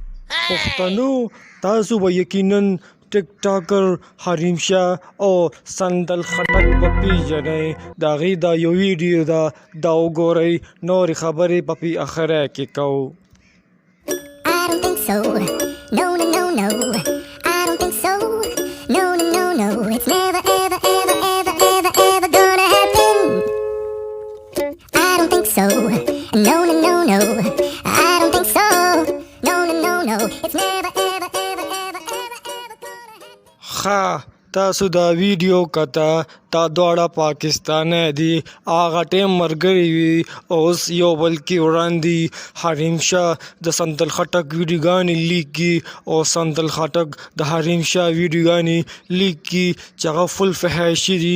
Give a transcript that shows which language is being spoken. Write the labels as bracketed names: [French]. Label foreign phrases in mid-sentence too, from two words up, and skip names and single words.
[Pashto] پښتنو تاسو به یقینا ټیک ټاکر حریم شاه او سندل خټک په پیژنئ. د هغې دا یو ویډیو ده، دا وګورئ. نورې خبرې به په اخره کې کوو. [English] I don't think so. No, no, no, no. I don't think so. No, no, no, no. It's never, ever, ever, ever, ever, ever gonna happen. I don't think so. No, no, no, no. I don't think so. No, no, no, no. It's never, ever, ever, ever, ever, ever gonna happen. [Pashto] تاسو دا ویډیو کته دا دواړه پاکستان دي. هغه ټیم مرګري وي اوس یو بل کې وړاندې حریم شاه د سندل خټک ویډیوګانې لیک کی او سندل خټک د حریم شاه ویډیوګانې لیک کی چې هغه فل فحاشي دي.